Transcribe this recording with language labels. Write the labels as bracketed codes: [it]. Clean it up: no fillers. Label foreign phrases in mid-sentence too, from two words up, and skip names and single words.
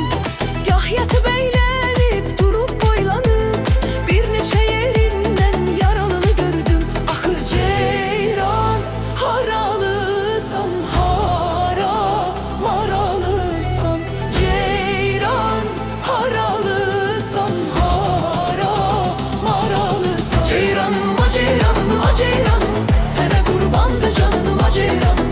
[tr] Gah yatıp eğlenip durup boylanıp, [az] bir neçə yerindən yaralı gördüm. Axı ceyran haralısan hara, maralısan. Ceyran haralısan hara, maralısan. Ceyranıma ceyranıma ceyranım, [tr] sana kurbandı canıma ceyranım.